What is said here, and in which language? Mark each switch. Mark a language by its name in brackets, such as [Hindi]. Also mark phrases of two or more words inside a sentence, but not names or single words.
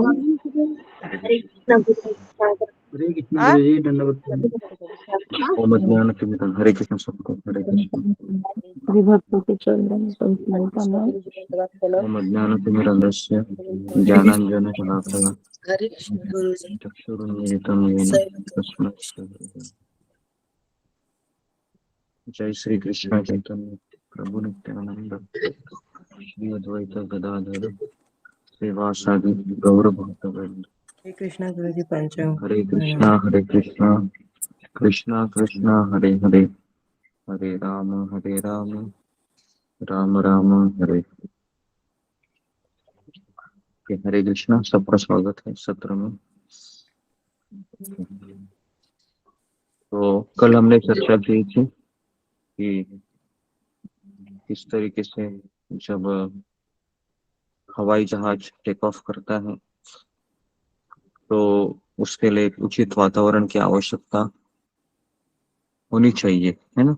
[Hindi] हरे कृष्णा गुरु जी। हरे कृष्ण गुरु जी दंडवत [Sanskrit] ओम ज्ञानतिमिरं [Hindi] हरे कृष्ण सबको हरे कृष्ण सभी भक्तों के चरण पंचांग प्रणाम। [Sanskrit] ओम ज्ञानतिमिरं ज्ञानांजनशलाकया [Hindi] हरे कृष्ण गुरु जी। [Sanskrit] चक्षुरुन्मीलितं येन [Hindi] सभी भक्तों [Sanskrit] तस्मै श्रीगुरवे जय श्री कृष्ण चैतन्य प्रभु नित्यानंद श्री अद्वैत गदाधर श्रीवासादि गौर भक्तवृंद। [Hindi] हरे कृष्णा गुरु जी पंचांग हरे प्रणाम। [Sanskrit] कृष्णा कृष्णा कृष्णा हरे हरे हरे राम राम राम हरे। [Hindi] हरे कृष्णा सबका स्वागत है सत्र में। तो कल हमने चर्चा की थी कि किस तरीके से जब हवाई जहाज [English] take off [Hindi] करता है तो उसके लिए एक उचित वातावरण की आवश्यकता होनी चाहिए, है ना?